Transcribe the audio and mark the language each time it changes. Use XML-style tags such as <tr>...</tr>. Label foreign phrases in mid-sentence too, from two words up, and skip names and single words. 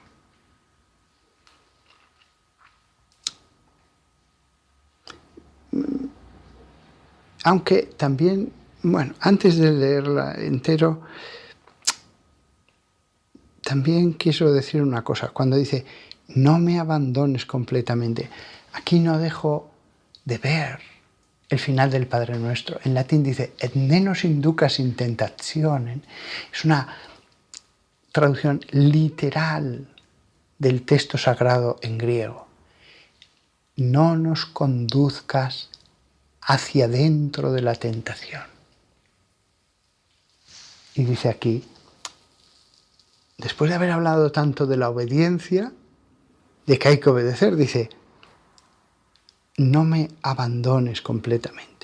<es>Aunque también, antes de leerla entero, también quiero decir una cosa. Cuando dice, no me abandones completamente, aquí no dejo de ver el final del Padre Nuestro. En latín dice,</es> <la>et ne nos inducas in tentationem.</la> <es>Es una traducción literal del texto sagrado en griego. No nos conduzcas hacia dentro de la tentación. Y dice aquí, después de haber hablado tanto de la obediencia, de que hay que obedecer, dice, no me abandones completamente.</es>